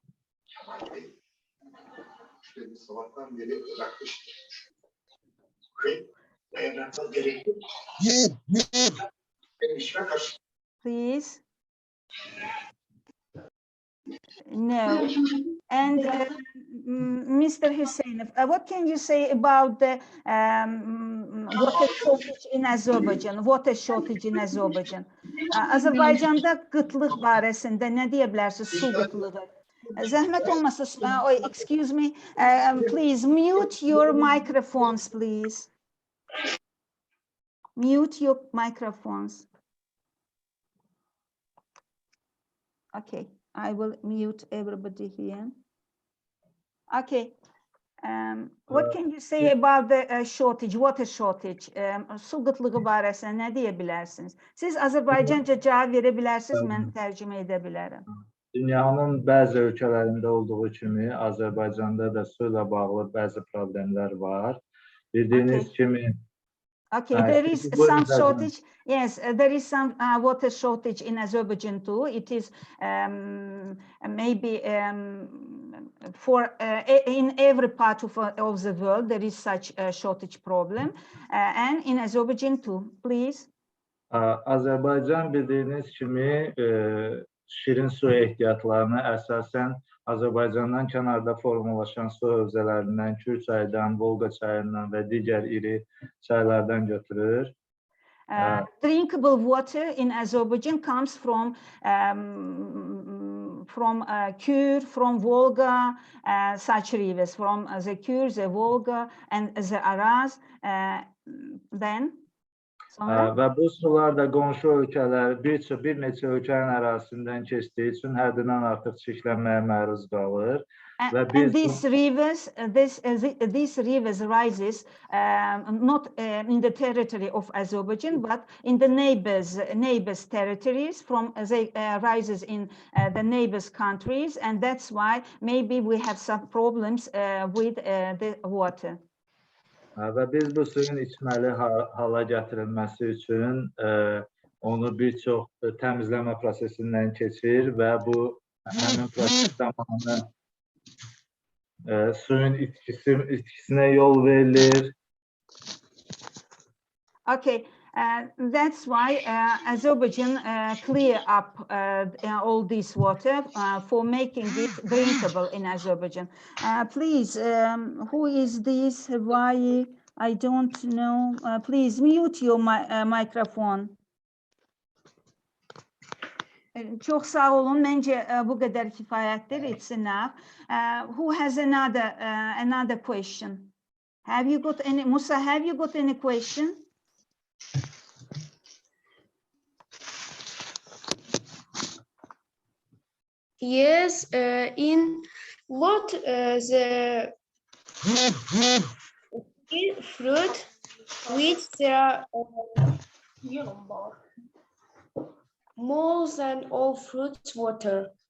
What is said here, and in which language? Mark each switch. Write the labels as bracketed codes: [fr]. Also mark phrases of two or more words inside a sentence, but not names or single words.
[en] Please. No. And Mr. Hussein, what can you say about the water shortage in Azerbaijan? Water shortage in Azerbaijan. [az] Azərbaycanda qıtlıq barəsində nə deyə bilərsiniz? Su qıtlığı. Zəhmət olmasa, [en] excuse me, please mute your microphones, please. Mute your microphones. Okay, I will mute everybody here. Okay. What can you say about the shortage, water shortage? [az] Su qıtlığı barəsində nə deyə bilərsiniz? Siz Azərbaycanca cavab verə bilərsiniz, mən tərcümə edə bilərəm. Dünyanın bəzi ölkələrində olduğu kimi Azərbaycanda da su ilə bağlı bəzi problemlər var. Bildiyiniz kimi [en] Okay, there is some shortage. Yes, there is some water shortage in Azerbaijan too. It is maybe in every part of the world there is such a shortage problem, and in Azerbaijan too. Please. [az] Azərbaycan bildiyiniz kimi şirin su ehtiyatlarını əsasən Azərbaycandan kənarda formalaşan su hövzələrindən, Kür çayından, Volqa çayından və digər iri çaylardan götürür. [en] Drinkable water in Azerbaijan comes from Kür, from Volga, such rivers, from the Kür, the Volga, and the Araz. Then. [az] Və bu sular da qonşu ölkələr, bir neçə ölkənin ərazisindən keçdiyi üçün həddindən artıq çirklənməyə məruz qalır. [en] And these rivers rises not in the territory of Azerbaijan, but in the neighbors territories. From they rises in the neighbors countries, and that's why maybe we have some problems with the water. [az] Və biz bu suyun içməli hala gətirilməsi üçün onu bir çox təmizləmə prosesindən keçir və bu həmin proses zamanı suyun itkisinə yol verilir. [en] Okay, that's why Azerbaijan clear up all this water for making it drinkable in Azerbaijan. Please, who is this? Why? I don't know. Please mute your microphone. [az] Çox sağ olun. Məncə bu qədər kifayətdir. [en] It's enough. Who has another question? Have you got any? Musa, have you got any question? Yes, in what the fruit which there are more than all fruits water.